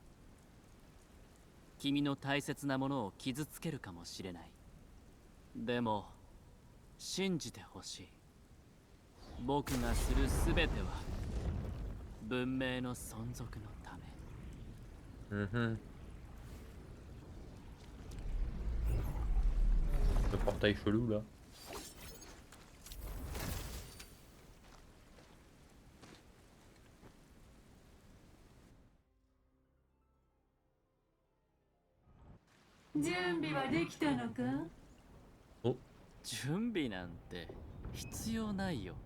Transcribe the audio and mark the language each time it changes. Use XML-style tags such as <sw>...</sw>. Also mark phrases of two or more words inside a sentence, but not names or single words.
<ja>君の大切なものを傷つけるかもしれない。でも信じてほしい。僕がするすべては文明の存続のため。</ja> <fr>portail chelou là. Oh.</fr> <ja>準備なんて必要ないよ。</ja>